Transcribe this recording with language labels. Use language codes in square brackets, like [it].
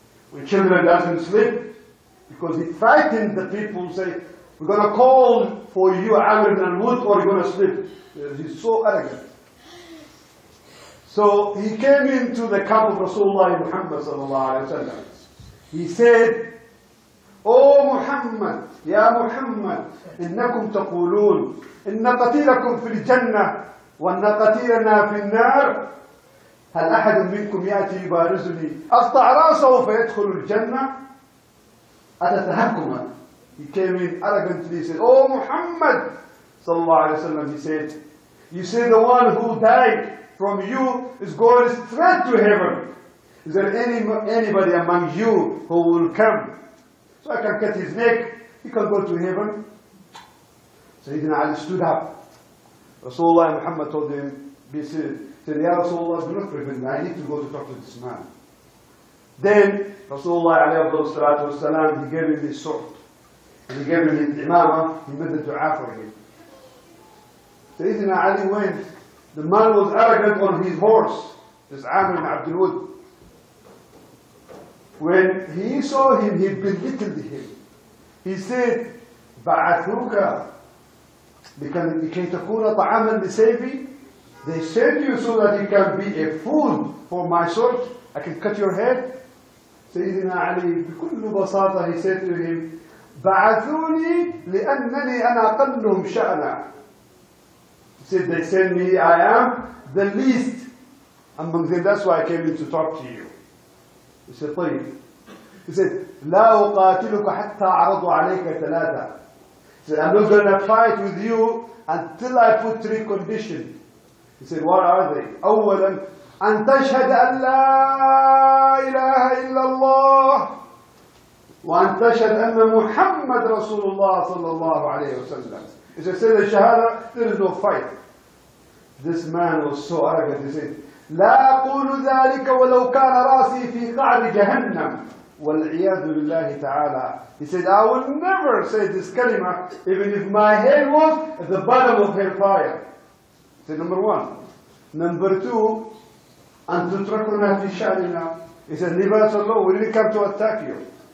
[en] When children doesn't sleep, because he frightened the people, say, we're going to call for you Amr ibn Wud or you're going to sleep. He's so arrogant. So he came into the camp of Rasulullah Muhammad sallallahu alaihi wasallam. He said, "O Muhammad, Ya Muhammad, [ar] إنكم تقولون إن قتيلكم في الجنة وأن قتيلنا في النار. هل أحد منكم يأتي يبارزني أقطع رأسه فيدخل الجنة؟ أتتهكما." [en] He came in arrogantly, he said, "O Muhammad sallallahu alaihi wasallam," he said, "you say the one who died from you is going straight to heaven. Is there anybody among you who will come so I can cut his neck? He can go to heaven." Sayyidina Ali stood up. Rasulullah Muhammad told him, he said, "Ya Rasulullah, do not prevent me. I need to go to talk to this man." Then Rasulullah alayhi wasallam, he gave him his sword. And he gave him his imamah. He made the dua for him. Sayyidina Ali went. The man was arrogant on his horse, this Amr ibn Abdul Wud. When he saw him, he belittled him. [ar] He said, "بعثوك لكي تكون طعاما لسيفي." [en] They sent you so that you can be a food for my sword. I can cut your head. [ar] Sayyidina Ali, بكل بساطة, [en] he said to him, [ar] "بعثوني لأنني أنا أقلهم شأنا." [en] He said, they sent me, I am the least among them. That's why I came in to talk to you. He said, [ar] طيب. [en] He said, [ar] لا أقاتلك حتى عرضوا عليك ثلاثة. [en] He said, I'm not going to fight with you until I put 3 conditions. He said, what are they? [ar] أولا أن تشهد أن لا إله إلا الله وأن تشهد أن محمد رسول الله صلى الله عليه وسلم. [en] He said, say the shahada, there is no fight. This man was so arrogant. He said, [ar] لا أقول ذلك ولو كان رأسي في قعر جهنم والعياذ بالله تعالى. [en] He said, I will never say this kalima even if my head was at the bottom of hellfire. He said, number 1. Number 2, [ar] أن تتركنا في شأننا. [en] He said, leave us alone, we didn't come to attack you.